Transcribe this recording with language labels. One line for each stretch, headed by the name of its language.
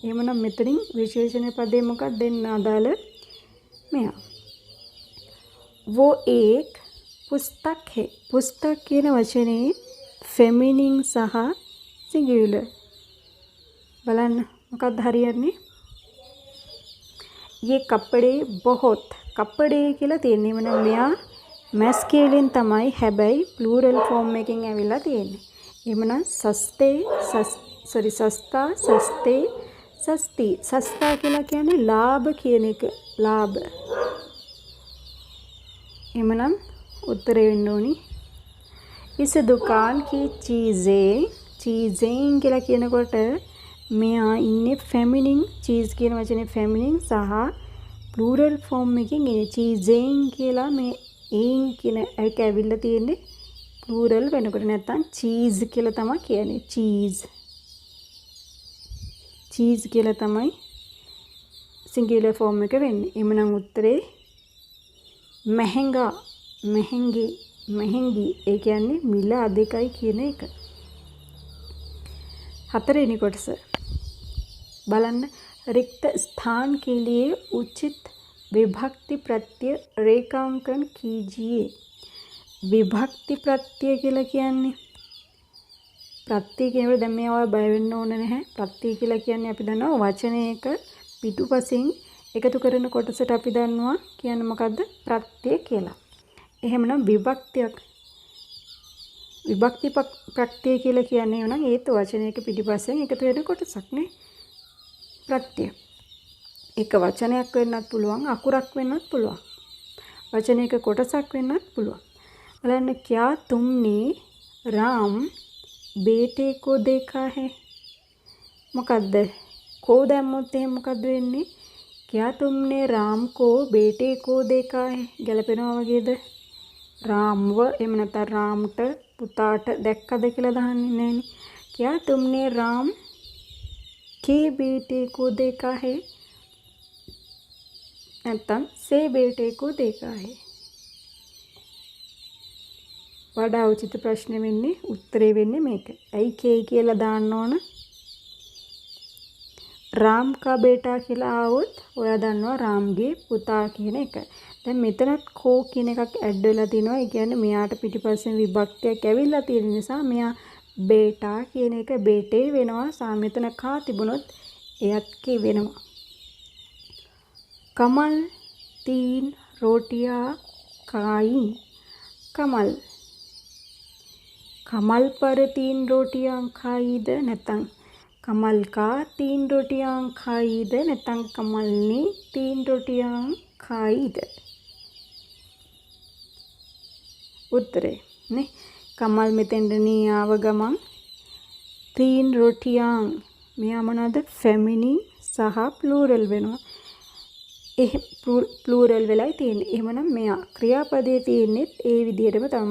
Sinhala: එහෙමනම් මෙතනින් විශේෂණ පදේ මොකක්ද දෙන්න අදාළ මෙයා.
Hindi: वो एक पुस्तक है.
Sinhala: पुस्तक කියන වචනේ ෆෙමිනින් සහ සිංගියුලර්. බලන්න මොකක්ද හරියන්නේ?
Hindi: ये कपड़े बहुत कपड़े කියලා තියෙන්නේ.
Sinhala: එහෙනම් මෙයා මැස්කියුලින් තමයි. හැබැයි ප්ලූරල් ෆෝම් එකකින් ඇවිල්ලා තියෙන්නේ. එහෙමනම් සස්තා සස්තේ සස්ති. සස්තා කියලා කියන්නේ ලාභ කියන එක. ලාභ. එහෙමනම් උත්තරේ වෙන්න ඕනි
Hindi: इस दुकान की चीजें
Sinhala: කියලා කියනකොට මෙයා ඉන්නේ ෆෙමිනින්. චීස් කියන වචනේ ෆෙමිනින් සහ ප්ලූරල් ෆෝම් එකකින් ඉන්නේ චීසෙන් කියලා මේ ඒන් කියන එක ඇවිල්ලා තියෙන්නේ ප්ලූරල් වෙනකොට. නැත්තම් චීස් කියලා තමයි කියන්නේ. චීස් කියලා තමයි සිංගියුලර් ෆෝම් එක වෙන්නේ. එhmenan උත්තරේ महंगा महंगी ඒ කියන්නේ මිල අධිකයි කියන එක. හතරවෙනි කොටස බලන්න.
Hindi: रिक्त स्थान के लिए उचित विभक्ति प्रत्यय रेखांकन कीजिए.
Sinhala: विभक्ति प्रत्यय කියලා කියන්නේ ප්‍රත්‍ය කියනකොට දැන් මේවා බය වෙන්න ඕන නැහැ. ප්‍රත්‍ය කියලා කියන්නේ අපි දන්නවා වචනයක පිටුපසින් එකතු කරන කොටසට අපි දන්නවා කියන්නේ මොකද්ද? ප්‍රත්‍ය කියලා. එහෙමනම් විභක්ති ප්‍රත්‍ය කියලා කියන්නේ නම් ඒත් වචනයක පිටුපසෙන් එකතු වෙන කොටසක් නේ. प्रत्यय एक वचनයක් වෙන්නත් පුළුවන් අකුරක් වෙන්නත් පුළුවන් වචනයක කොටසක් වෙන්නත් පුළුවන්. බලන්න
Hindi: क्या तुमने राम बेटे को देखा है.
Sinhala: මොකද්ද? को දැම්මොත් එහෙනම් මොකද්ද වෙන්නේ?
Hindi: क्या तुमने राम को बेटे को देखा है.
Sinhala: ගැලපෙනවා වගේද? रामව එහෙම නැත්නම් रामට පුතාට දැක්කද කියලා දාන්නේ නැහනේ.
Hindi: क्या तुमने राम के बेटे को देखा है
Sinhala: නැත්තම් සේ
Hindi: बेटे को देखा है.
Sinhala: වඩා උචිත ප්‍රශ්නේ වෙන්නේ උත්තරේ වෙන්නේ මේක. ඇයි කේ කියලා දාන්න ඕන? රාම් කා බේටා කියලා ආවොත් ඔයා දන්නවා රාම්ගේ පුතා කියන එක. දැන් මෙතනත් කෝ කියන එකක් ඇඩ් වෙලා තිනවා. ඒ කියන්නේ මෙයාට පිටිපස්සෙන් විභක්තියක් ඇවිල්ලා තියෙන නිසා මෙයා බේටා කියන එක බේටේ වෙනවා. සා මෙතන කා තිබුණොත් එයත් කේ වෙනවා.
Hindi: कमल 3 रोटियां खाई. कमल कमल पर 3 रोटियां खाईද
Sinhala: නැත්නම්
Hindi: कमल का 3 रोटियां खाईද නැත්නම් कमलनी 3 रोटियां खाईද.
Sinhala: උත්තරේ නේ कमल මෙතෙන්දනී ආව ගමන් 3 रोटियां මෙයා මොනවාද ෆෙමිනින් සහ ප්ලූරල් වෙනවා. ප්ලූරල් වෙලයි තියෙන්නේ. එහෙමනම් මෙයා ක්‍රියාපදයේ තියෙන්නේ ඒ විදිහටම තමයි.